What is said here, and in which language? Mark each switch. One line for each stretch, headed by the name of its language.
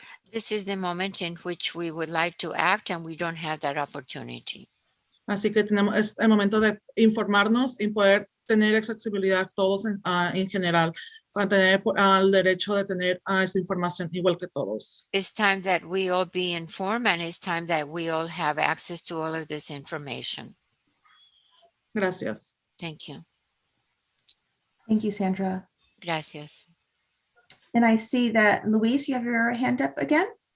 English: This is the moment in which we would like to act and we don't have that opportunity.
Spanish: Así que es el momento de informarnos y poder tener accesibilidad todos en general, para tener el derecho de tener esta información igual que todos.
English: It's time that we all be informed and it's time that we all have access to all of this information.
Spanish: Gracias.
English: Thank you. Thank you, Sandra.
Spanish: Gracias.
English: And I see that, Luis, you have your hand up again.